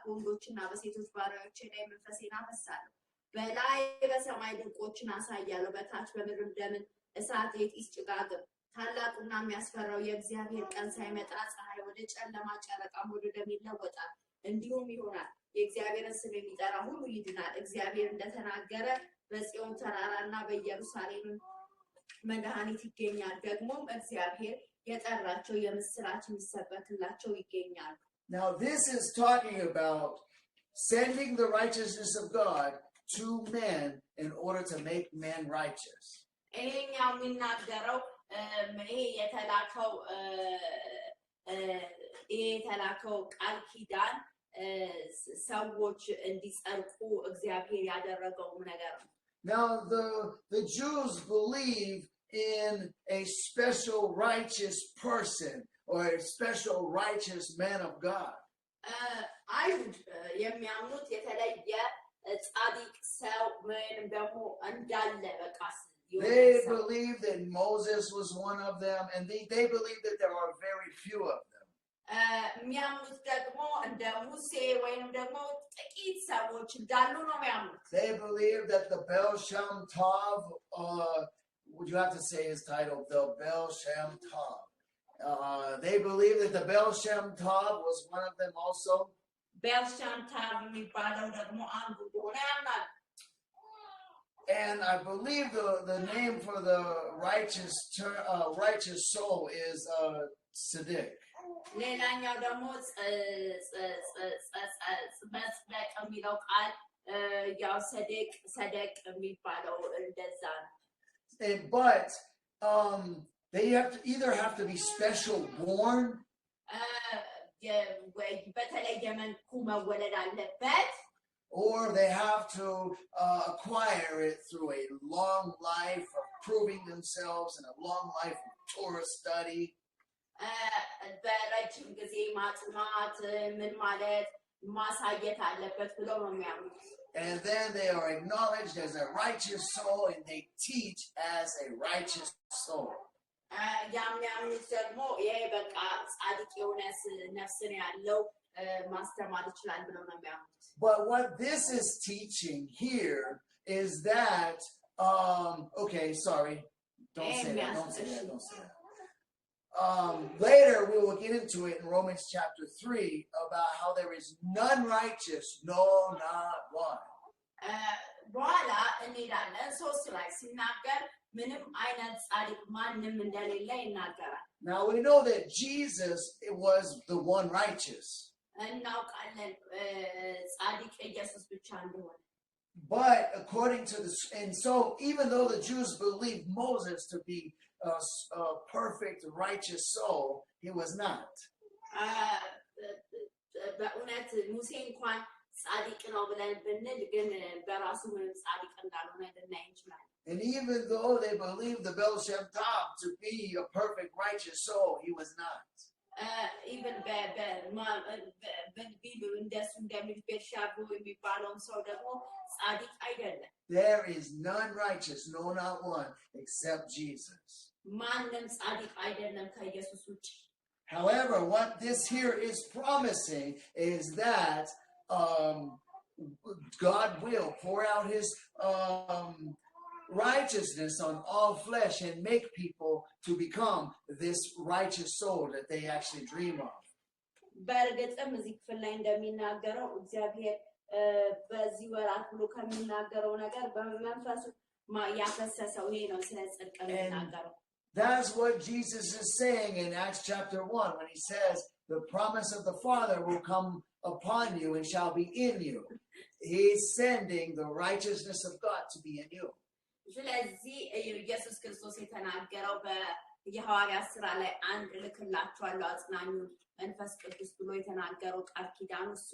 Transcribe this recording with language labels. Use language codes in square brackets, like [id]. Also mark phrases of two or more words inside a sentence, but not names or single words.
[am] በወንዶችና በሴቶች ባሪያዎቼ ላይ መንፈሴን አፈሳለሁ በላይ በሰማይ ድንቆችን አሳያለሁ በታች በምድር ደምን እሳት የጢስ ጭጋግም ታላቁና የሚያስፈራው የእግዚአብሔር ቀን ሳይመጣ ፀሐይ ወደ ጨለማ ጨረቃም ወደ ደም ይለወጣል እንዲሁም ይሆናል የእግዚአብሔርን ስም የሚጠራ ሁሉ ይድናል እግዚአብሔር እንደተናገረ በጽዮን ተራራና በኢየሩሳሌም መድኃኒት ይገኛል ደግሞም እግዚአብሔር የጠራቸው የምስራች የሚሰበክላቸው ይገኛል [en] Now this is talking about sending the righteousness of God to men in order to make men righteous. [am] ይሄኛው የሚናገረው ይሄ የተላከው የተላከው ቃል ኪዳን ሰዎች እንዲጸድቁ እግዚአብሔር ያደረገው ነገር ነው። [en] Now the Jews believe in a special righteous person or a special righteous man of God. [am] አይሁድ የሚያምኑት የተለየ ጻድቅ ሰው ወይም ደግሞ እንዳለ በቃ [en] They believe that Moses was one of them, and they believe that there are very few of them. [am] የሚያምኑት ደግሞ እንደ ሙሴ ወይም ደግሞ ጥቂት ሰዎች እንዳሉ ነው የሚያምኑት። [en] They believe that the Baal Shem Tov, would you have to say his title? The Baal Shem Tov. They believe that the Baal Shem Tov was one of them also. [am] Baal Shem Tov የሚባለው ደግሞ አንዱ እንደሆነ ያምናሉ። [en] And I believe the name for the righteous soul is Tzedek. [am] ሌላኛው ደግሞ መጽደቅ የሚለው ቃል ያው ሰደቅ የሚባለው እንደዛ ነው። [en] But they either have to be special born [am] በተለየ መልኩ መወለድ አለበት, [en] or they have to acquire it through a long life of proving themselves and a long life of Torah study. [am] በረጅም ጊዜ ማጥናት ምን ማለት ማሳየት አለበት ብለው ነው የሚያምኑት። [en] And then they are acknowledged as a righteous soul, and they teach as a righteous soul. [am] የሚያምኑት ደግሞ ይሄ በቃ ጻድቅ የሆነ ነፍስን ያለው ማስተማር ይችላል ብለው ነው የሚያምኑት። [en] But what this is teaching here is that okay, sorry, don't say that. Later we will get into it in Romans chapter 3 about how there is none righteous, no, not one. [am] በኋላ እንሄዳለን 3 ላይ ሲናገር ምንም አይነት ጻድቅ ማንም እንደሌለ ይናገራል። [en] Now we know that Jesus was the one righteous. [am] እናውቃለን ጻድቅ ኢየሱስ ብቻ እንደሆነ። [en] But according to and so even though the Jews believed Moses to be a perfect righteous soul, he was not. [am] በእውነት ሙሴ እንኳን ጻድቅ ነው ብለን ብንል ግን በራሱ ምንም ጻድቅ እንዳልሆነ ልናይ እንችላለን። [en] And even though they believed the Baal Shem Tov to be a perfect righteous soul, he was not. [am] Even እንደሱ እንደሚል ቤርሻቦ የሚባለውን ሰው ደግሞ ጻድቅ አይደለም። [en] There is none righteous, no, not one, except Jesus. [am] ማንም ጻድቅ አይደለም ከኢየሱስ ውጪ። [en] However, what this here is promising is that God will pour out his righteousness on all flesh and make people to become this righteous soul that they actually dream of. [am] በእርግጥም እዚህ ክፍል ላይ እንደሚናገረው እግዚአብሔር በዚህ ወራት ብሎ ከሚናገረው ነገር በመንፈሱ ያፈሰሰው ይሄ ነው ስለ ጽድቅ የሚናገረው። [en] That's what Jesus is saying in Acts chapter 1 when he says the promise of the Father will come upon you and shall be in you. He's sending the righteousness of God to be in you. [am] ስለዚህ ኢየሱስ ክርስቶስ የተናገረው በየሐዋርያት ሥራ ላይ አንድ ልክላችኋለሁ አጽናኙን መንፈስ ቅዱስ ብሎ የተናገረው ቃል ኪዳኑ እሱ።